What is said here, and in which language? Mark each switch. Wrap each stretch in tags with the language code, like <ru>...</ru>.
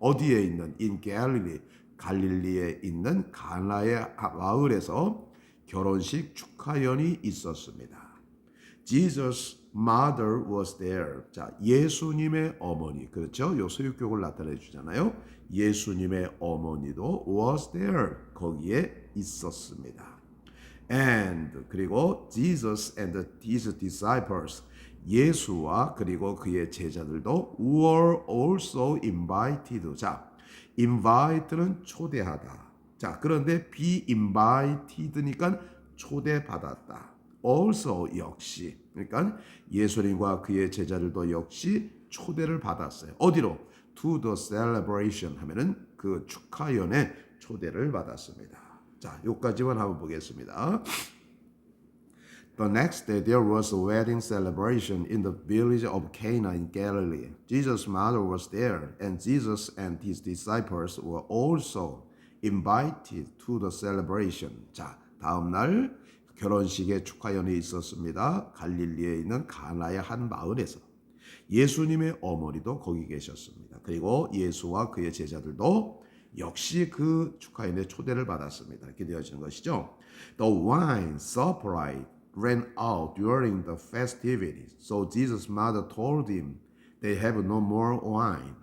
<ko>어디에 있는 in Galilee. 갈릴리에 있는 가나의 마을에서 결혼식 축하연이 있었습니다.</ko> <en>Jesus' mother was there.</en> <ko>자, 예수님의 어머니. 그렇죠? 요 소유격을 나타내 주잖아요. 예수님의 어머니도</ko> <en>was there.</en> <ko>거기에 있었습니다.</ko> <en>And 그리고 Jesus and his disciples</en> <ko>예수와 그리고 그의 제자들도</ko> <en>were also invited.</en> <ko>자, invite는 초대하다. 자, 그런데 be invited니까 초대받았다. also 역시. 그러니까 예수님과 그의 제자들도 역시 초대를 받았어요. 어디로?</ko> <en>To the celebration</en> <ko>하면은 그 축하연에 초대를 받았습니다. 자, 여기까지만 한번 보겠습니다.</ko> <en>The next day there was a wedding celebration in the village of Cana in Galilee. Jesus' mother was there, and Jesus and his disciples were also invited to the celebration.</en> <ko>자, 다음 날 결혼식의 축하연이 있었습니다. 갈릴리에 있는 가나의 한 마을에서. 예수님의 어머니도 거기 계셨습니다. 그리고 예수와 그의 제자들도 역시 그 축하인의 초대를 받았습니다. 이렇게 되어지는 것이죠.</ko> <en>The wine supply ran out during the festivities. So Jesus' mother told him they have no more wine.</en>